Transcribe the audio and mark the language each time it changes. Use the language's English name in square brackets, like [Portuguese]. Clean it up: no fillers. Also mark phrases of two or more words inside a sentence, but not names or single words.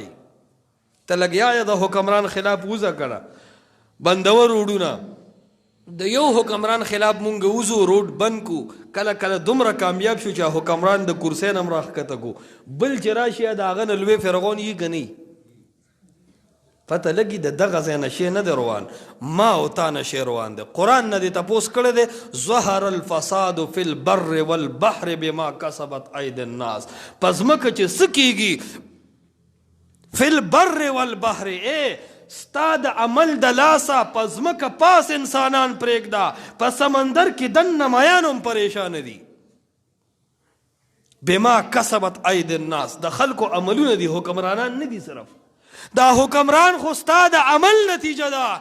[Pashto] ته لګیا یې د حکمران خلاف وزه کړه، بندور روډونه د یو حکمران خلاف مونږ وزو، روډ بند کو، کله کله دومره کامیاب شو چې حکمران د کرسۍ نه هم راښکته کو، بل چې راشي د هغه نه لوی فرعون یې ګني. پته لګي د دغه ځای نه شی نه دی روان، ما او تا نه شی روان دی. قرآن نه دې تپوس کړی دی، [Arabic] ظهر الفساد فی البر والبحر بما کسبت اید الناس. [Pashto] په ځمکه چې څه کیږي، [Arabic] فی البر والبحر، [Pashto] اے ستا د عمل د لاسه په ځمکه پاس انسانان پرېږده، په سمندر کې دننه مایان هم پریشانه دي. [Arabic] بما کسبت اید الناس، [Pashto] د خلکو عملونه دي، حکمرانان نه دي صرف. دا حکمران خو ستا د عمل نتیجه ده.